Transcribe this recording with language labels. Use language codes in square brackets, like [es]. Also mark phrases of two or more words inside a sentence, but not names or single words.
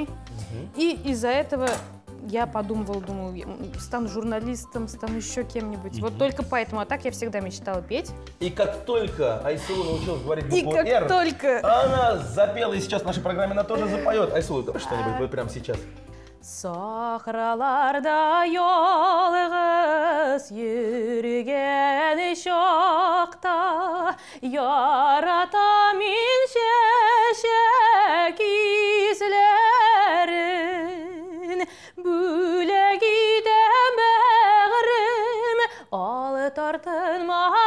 [ru] И из-за этого я думала, стану журналистом, стану еще кем-нибудь. Вот только поэтому, а так я всегда мечтала петь. И как только Айсулу научилась говорить букву И как «Р», только... она запела, и сейчас в нашей программе она тоже запоет. Айсулу, давай что-нибудь вот прямо сейчас. [tt] Сахраларда ялгыз йөргән чакта яратам мин чәчәк исләрен бүләк итәм бәгърем алы тартынма